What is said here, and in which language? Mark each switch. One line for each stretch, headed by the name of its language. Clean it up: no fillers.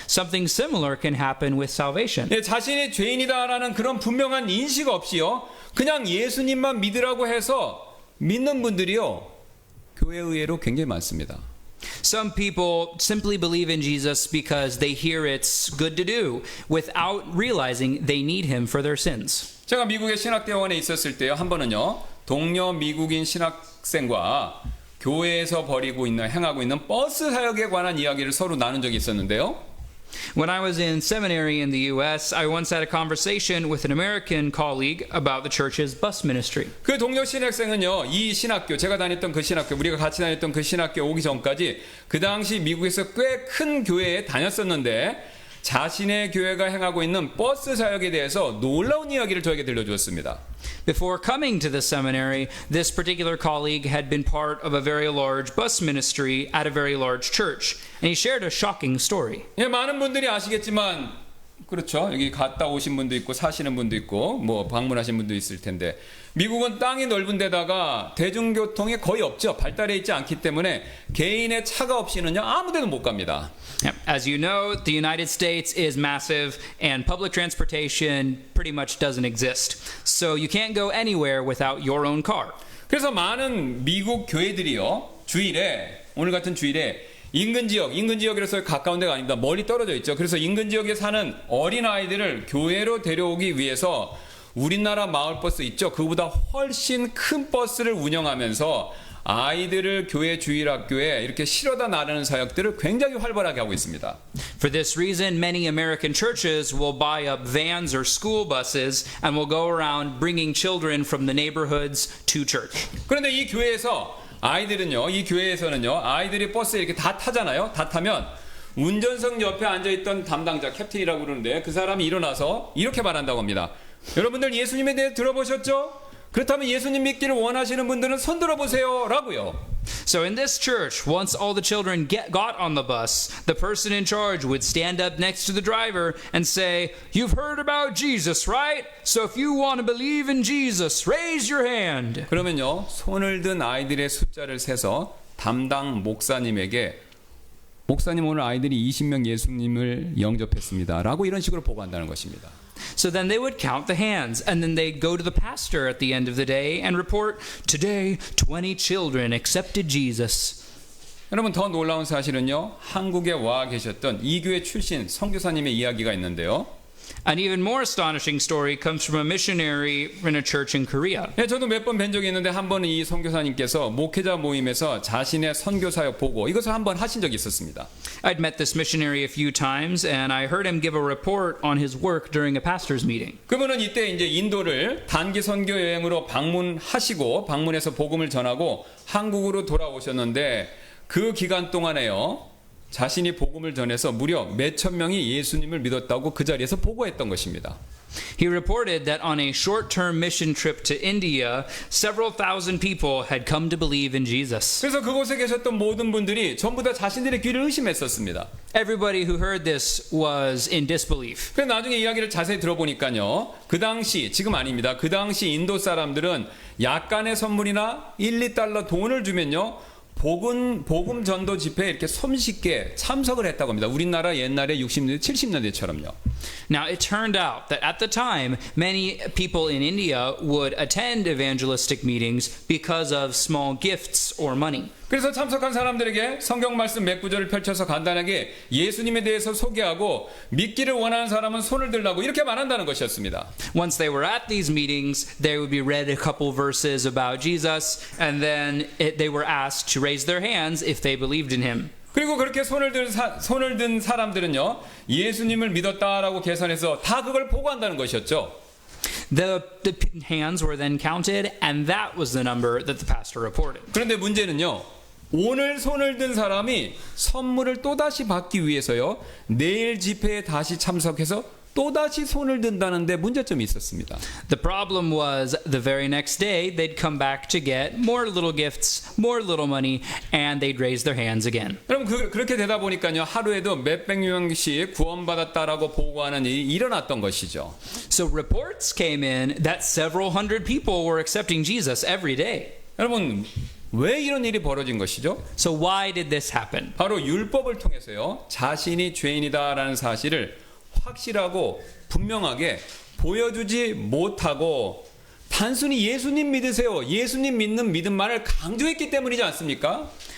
English: Something similar can happen with salvation.
Korean: 예, 자신이 죄인이다라는 그런 분명한 인식 없이요 그냥 예수님만 믿으라고 해서 믿는 분들이요 교회 의외로 굉장히 많습니다.
English: Some people simply believe in Jesus because they hear it's good to do without realizing they need him for their sins.
Korean: 제가 미국의 신학대원에 있었을 때요 한 번은요 동료 미국인 신학생과 교회에서 행하고 있는 버스 사역에 관한 이야기를 서로 나눈 적이 있었는데요.
English: When I was in seminary in the U.S., I once had a conversation with an American colleague about the church's bus ministry.
Korean: 그 동료 신학생은요, 이 신학교, 제가 다녔던 그 신학교, 우리가 같이 다녔던 그 신학교 오기 전까지 그 당시 미국에서 꽤 큰 교회에 다녔었는데 자신의 교회가 행하고 있는 버스 사역에 대해서 놀라운 이야기를 저에게 들려주었습니다.
English: Before coming to the seminary, this particular colleague had been part of a very large bus ministry at a very large church, and he shared a shocking story.
Korean: 예, 많은 분들이 아시겠지만 그렇죠. 여기 갔다 오신 분도 있고 사시는 분도 있고 뭐 방문하신 분도 있을 텐데 미국은 땅이 넓은 데다가 대중교통이 거의 없죠. 발달해 있지 않기 때문에 개인의 차가 없이는요 아무 데도 못 갑니다.
English: As you know, the United States is massive and public transportation pretty much doesn't exist. So you can't go anywhere without your own car.
Korean: 그래서 많은 미국 교회들이요 주일에 오늘 같은 주일에 인근 지역이라서 가까운 데가 아닙니다. 멀리 떨어져 있죠. 그래서 인근 지역에 사는 어린 아이들을 교회로 데려오기 위해서 우리나라 마을버스 있죠. 그보다 훨씬 큰 버스를 운영하면서 아이들을 교회 주일학교에 이렇게 실어다 나르는 사역들을 굉장히 활발하게 하고 있습니다.
English: For this reason, many American churches will buy up vans or school buses and will go around bringing children from the neighborhoods to church.
Korean: 그런데 이 교회에서는요, 아이들이 버스에 이렇게 다 타잖아요. 다 타면 운전석 옆에 앉아있던 담당자, 캡틴이라고 그러는데 그 사람이 일어나서 이렇게 말한다고 합니다. 여러분들 예수님에 대해 들어보셨죠? 그렇다면 예수님 믿기를 원하시는 분들은 손 들어보세요 라고요.
English: So in this church, once all the children got on the bus, the person in charge would stand up next to the driver and say, "You've heard about Jesus, right? So if you want to believe in Jesus, raise your hand."
Korean: 그러면요, 손을 든 아이들의 숫자를 세서 담당 목사님에게 목사님 오늘 아이들이 20명 예수님을 영접했습니다 라고 이런 식으로 보고한다는 것입니다.
English: So then they would count the hands, and then they'd go to the pastor at the end of the day and report, "Today, 20 children accepted Jesus."
Korean: 여러분 더 놀라운 사실은요, 한국에 와 계셨던 이 교회 출신 선교사님의 이야기가 있는데요.
English: An even more astonishing story comes from a missionary in a church in Korea.
Korean: 네, 저도 몇 번 뵌 적이 있는데 한 번은 이 선교사님께서 목회자 모임에서 자신의 선교사역 보고 이것을 한 번 하신 적이 있었습니다.
English: I'd met this missionary a few times, and I heard him give a report on his work during a pastor's meeting.
Korean: 그분은 이때 이제 인도를 단기 선교 여행으로 방문해서 복음을 전하고 한국으로 돌아오셨는데 그 기간 동안에요. 자신이 복음을 전해서 무려 몇천 명이 예수님을 믿었다고 그 자리에서 보고했던 것입니다.
English: He reported that on a short-term mission trip to India, several thousand people had come to believe in Jesus.
Korean: 그래서 그곳에 계셨던 모든 분들이 전부 다 자신들의 귀를 의심했었습니다.
English: Everybody who heard this was in disbelief.
Korean: 그래서 나중에 이야기를 자세히 들어보니까요. 그 당시, 지금 아닙니다. 그 당시 인도 사람들은 약간의 선물이나 1, 2달러 돈을 주면요. 복음 전도 집회에 이렇게 손쉽게 참석을 했다고 합니다. 우리나라 옛날에 60년대, 70년대처럼요.
English: Now, it turned out that at the time, many people in India would attend evangelistic meetings because of small gifts or money.
Korean: 그래서 참석한 사람들에게 성경 말씀 몇 구절을 펼쳐서 간단하게 예수님에 대해서 소개하고 믿기를 원하는 사람은 손을 들라고 이렇게 말한다는 것이었습니다.
English: Once they were at these meetings, they would be read a couple verses about Jesus, and then they were asked to raise their hands if they believed in him.
Korean: 그리고 그렇게 손을 든 사람들은요, 예수님을 믿었다라고 계산해서 다 그걸 보고한다는 것이었죠.
English: The hands were then counted, and that was the number that the pastor reported.
Korean: 그런데 문제는요, 오늘 손을 든 사람이 선물을 또다시 받기 위해서요. 내일 집회에 다시 참석해서 또다시 손을 든다는데 문제점이 있었습니다.
English: The problem was the very next day they'd come back to get more little gifts, more little money, and they'd raise their hands again.
Korean: 그럼 그렇게 되다 보니까요. 하루에도 몇백 명씩 구원받았다라고 보고하는 일이 일어났던 것이죠.
English: So reports came in that several hundred people were accepting Jesus every day.
Korean: 여러분 왜 이런 일이 벌어진 것이죠?
English: So why did this happen?
Korean: 바로 율법을 통해서요. 자신이 죄인이다라는 사실을 확실하고 분명하게 보여주지 못하고 단순히 예수님 믿으세요. 예수님 믿는 믿음만을 강조했기 때문이지 않습니까?